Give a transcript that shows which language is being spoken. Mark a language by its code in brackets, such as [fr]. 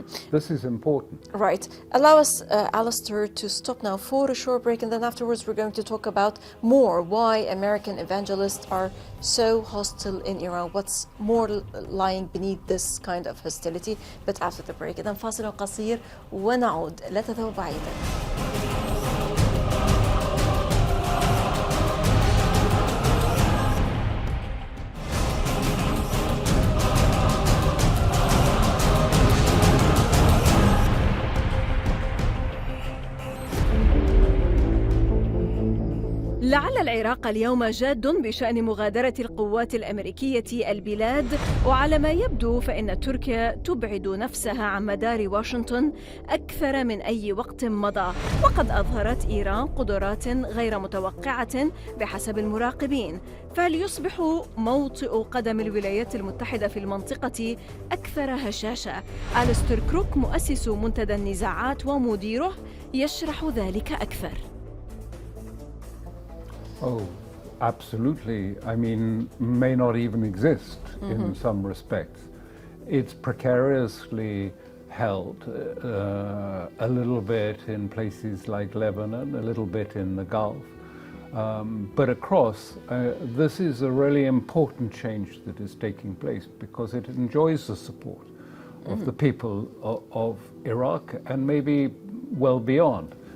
[en] This is important. Right. Allow us, Alistair, to stop now for a short break, and then afterwards we're going to talk about more why American evangelists are so hostile in Iran, what's more lying beneath this kind of hostility, but after the break. [ar] إذن فاصل قصير ونعود، لا تذهبوا بعيدا. لعل العراق اليوم جاد بشأن مغادرة القوات الأمريكية البلاد، وعلى ما يبدو فإن تركيا تبعد نفسها عن مدار واشنطن أكثر من أي وقت مضى، وقد أظهرت إيران قدرات غير متوقعة بحسب المراقبين، فهل يصبح موطئ قدم الولايات المتحدة في المنطقة أكثر هشاشة؟ أليستر كروك مؤسس منتدى النزاعات ومديره يشرح ذلك أكثر. [en] Oh, Absolutely. I mean, may not even exist in some respects. It's precariously held a little bit in places like Lebanon, a little bit in the Gulf. But across, this is a really important change that is taking place because it enjoys the support of the people of Iraq and maybe well beyond.